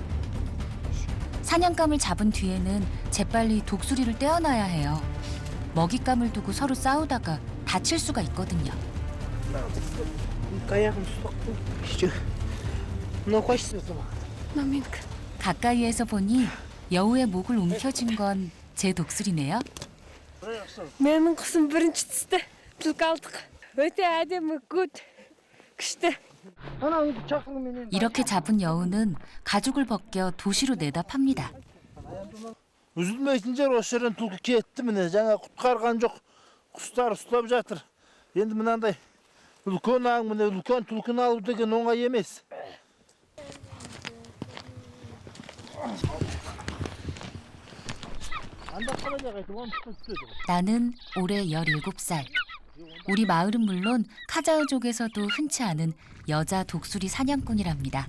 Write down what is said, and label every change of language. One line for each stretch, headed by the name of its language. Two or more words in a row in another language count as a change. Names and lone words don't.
Korean: 사냥감을 잡은 뒤에는 재빨리 독수리를 떼어놔야 해요. 먹잇감을 두고 서로 싸우다가 다칠 수가 있거든요. 가까이에서 보니 여우의 목을 움켜쥔 건 제 독수리네요.
Kazakh: Менің құсым бірінші түсті. Түлкі алдық. Өте әдемі, good. күшті.
Korean: 이렇게 잡은 여우는 가죽을 벗겨 도시로 내다 팝니다.
Kazakh: Üzülmeyin осы жерден түлкі кетті міне. жаңа құтқарған жоқ. құстар ұстап жатыр. Енді мынандай үлкен аң міне үлкен түлкіні алу деген оңай емес.
Korean: 나는 올해 17살. 우리 마을은 물론 카자흐족에서도 흔치 않은 여자 독수리 사냥꾼이랍니다.